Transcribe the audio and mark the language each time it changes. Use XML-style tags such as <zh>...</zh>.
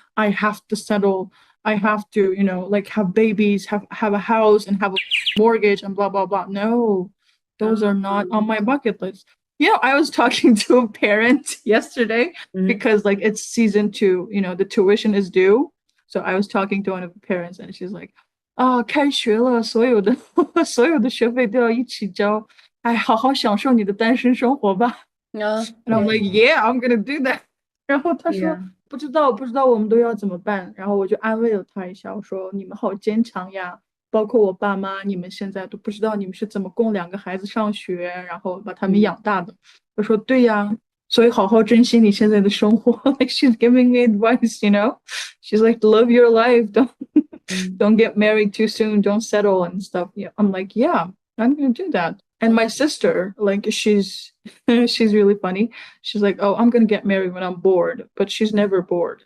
<en>I have to settle. I have to, you know, like have babies, have a house and have a mortgage and blah, blah, blah. No, those are not on my bucket list. You know, I was talking to a parent yesterday because like it's season 2, you know, the tuition is due. So I was talking to one of the parents and she's like,</en> <zh>开学了，所有的所有的学费都要一起交，哎，好好享受你的单身生活吧。</zh> <en>And I'm like, yeah, I'm gonna do that.</en> <zh>然后他说</zh> <en>Yeah.</en> <zh>不知道我们都要怎么办。然后我就安慰了他一下，我说你们好坚强呀，包括我爸妈，你们现在都不知道你们是怎么供2个孩子上学，然后把他们养大的。我说对呀，所以好好珍惜你现在的生活。</zh> <en>Like she's giving me advice, you know. She's like, live your life. Don't get married too soon. Don't settle and stuff. Yeah, I'm like, yeah, I'm gonna do that. And my sister, like, she's really funny. She's like, oh, I'm gonna get married when I'm bored, but she's never bored.</en>